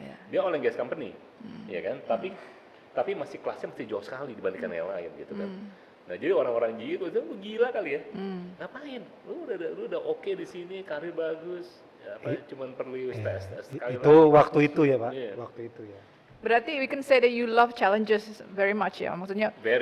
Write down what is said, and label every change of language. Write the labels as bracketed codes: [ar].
[id] Dia oil and gas company, ya kan? Tapi masih kelasnya masih jauh sekali dibandingkan yang lain gitu kan. Nah jadi orang-orang GE itu gila kali ya. Ngapain? Lu udah oke di sini, karir bagus. Cuman perlu tes sekali itu lagi. Waktu itu ya Pak, waktu itu ya. [en] Berarti we can say that you love challenges very much [id] ya, maksudnya.